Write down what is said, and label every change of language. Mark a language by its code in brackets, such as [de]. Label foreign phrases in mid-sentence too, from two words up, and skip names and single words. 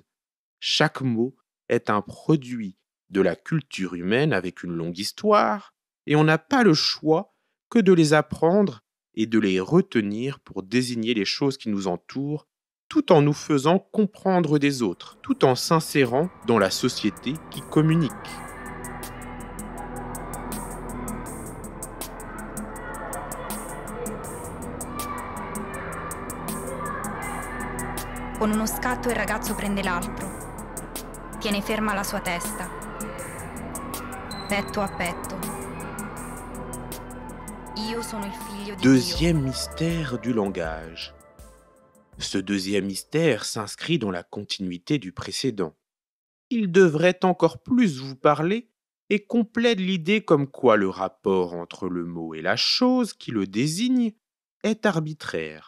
[fr] Chaque mot est un produit de la culture humaine avec une longue histoire, et on n'a pas le choix que de les apprendre et de les retenir pour désigner les choses qui nous entourent, tout en nous faisant comprendre des autres, tout en s'insérant dans la société qui communique. [it] Con uno scatto il ragazzo prende l'altro. Tiene ferma la sua testa. Petto a petto. Io sono il figlio di Dio. [fr] Deuxième mystère du langage. Ce deuxième mystère s'inscrit dans la continuité du précédent. Il devrait encore plus vous parler et complète l'idée comme quoi le rapport entre le mot et la chose qui le désigne est arbitraire.